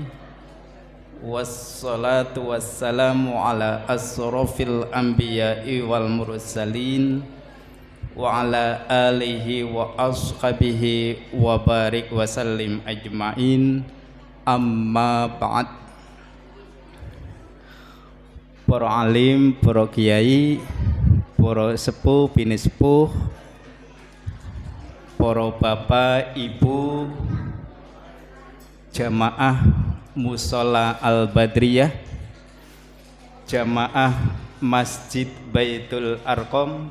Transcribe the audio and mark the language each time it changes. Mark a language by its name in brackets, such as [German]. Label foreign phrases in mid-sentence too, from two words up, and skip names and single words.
[Arabic] والصلاة والسلام على أشرف الأنبياء والمرسلين وعلى آله وأصحابه وبارك وسلم أجمعين. أما بعد. [Javanese] Para alim, para kiai, para sepuh, bini sepuh, para bapak, ibu, jamaah Mushola Al-Badriyah, jamaah Masjid Baitul Arqam,